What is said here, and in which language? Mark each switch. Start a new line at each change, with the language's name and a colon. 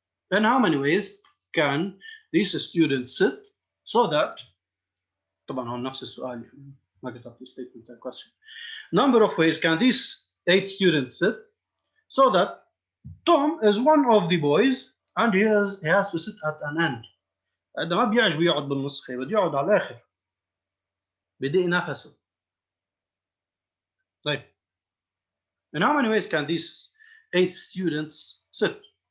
English: In how many ways can these students sit so that
Arabic: طبعا هو نفس السؤال ما كتبت
English: statement question. Number of ways can these 8 students sit so that Tom is one of the boys and he has to sit at an end.
Arabic: هذا ما بيعجبه يقعد بالنص خي بده يقعد على الاخر بدق نفسه.
English: طيب in how many ways can these 8 students sit?